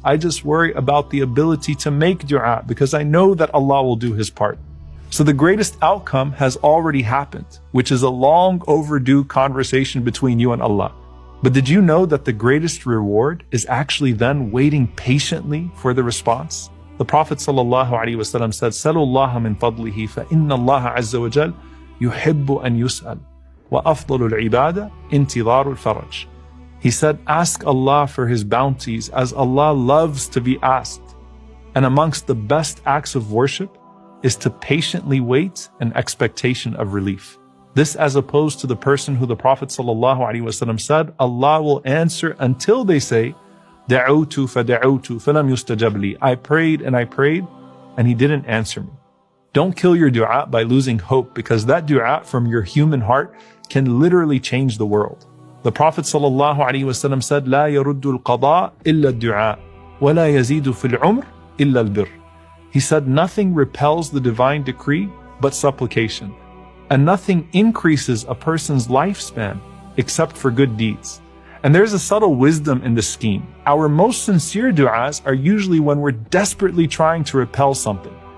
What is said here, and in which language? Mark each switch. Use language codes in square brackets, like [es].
[en] I just worry about the ability to make du'a because I know that Allah will do His part. So the greatest outcome has already happened, which is a long overdue conversation between you and Allah. But did you know that the greatest reward is actually then waiting patiently for the response? The Prophet ﷺ said, [ar] سَلُوا اللَّهَ مِنْ فَضْلِهِ فَإِنَّ اللَّهَ عَزَّ وَجَلَّ يُحِبُّ أَنْ يُسْأَلَ وَأَفْضَلُ الْعِبَادَةِ انْتِظَارُ الْفَرَجِ. [en] He said, ask Allah for His bounties as Allah loves to be asked. And amongst the best acts of worship is to patiently wait in expectation of relief. This as opposed to the person who the Prophet ﷺ said, Allah will answer until they say, [ar] دَعُوتُ فَدَعُوتُ فَلَمْ يُسْتَجَبْ لِي. [en] I prayed and He didn't answer me. Don't kill your du'a by losing hope, because that du'a from your human heart can literally change the world. The Prophet ﷺ said, [ar] لا يرد القضاء إلا الدعاء ولا يزيد في العمر إلا البر. [en] He said, nothing repels the divine decree but supplication, and nothing increases a person's lifespan except for good deeds. And there's a subtle wisdom in this scheme. Our most sincere du'as are usually when we're desperately trying to repel something.